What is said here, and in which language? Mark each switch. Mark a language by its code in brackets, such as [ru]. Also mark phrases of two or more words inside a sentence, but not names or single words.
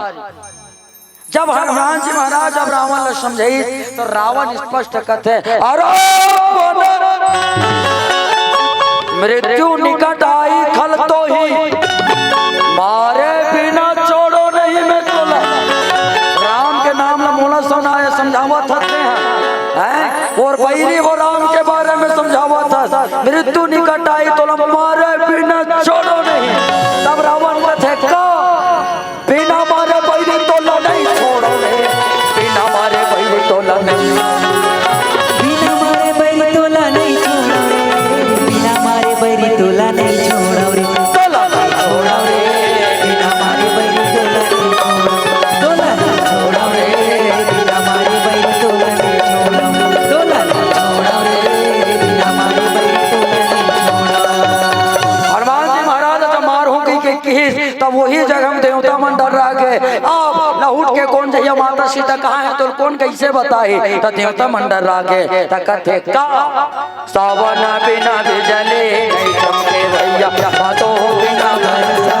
[hne] जब हनुमान जी महाराज अब रावण ने समझे तो रावण स्पष्ट कहते अरे मृत्यु निकट आई खल तो ही मारे बिना छोड़ो नहीं मैं तोला। राम के नाम में मोला सुनाया समझावा था हैं और बैरी वो राम के बारे में समझावा था मृत्यु निकट आई तो मारे बिना छोड़ो नहीं। तब रावण कहते का बिना मारे बैरी तोला नहीं छोड़ो नहीं, बिना मारे बैरी तोला नहीं, बिना मारे बैरी तोला नहीं छोड़ो रे, बिना मारे बैरी तोला नहीं छोड़ो रे, तोला नहीं छोड़ो रे, बिना मारे बैरी तोला नहीं छोड़ो, तोला नहीं छोड़ो रे, बिना मारे बैरी तोला नहीं छोड़ो, तोला नहीं छोड़ो रे, बिना मारे बैरी तोला नहीं छोड़ो। हनुमान जी महाराज जब मार हो गई के किस तब वही जगह में देवता मन डर रहा के अब लहुट के कौन जइया माता सीता कहाँ है तो कौन कैसे बताए तो देवता मन डर रहा के तो कहते का सावन बिना बिजले नहीं चमके भैया बातों बिना बरसा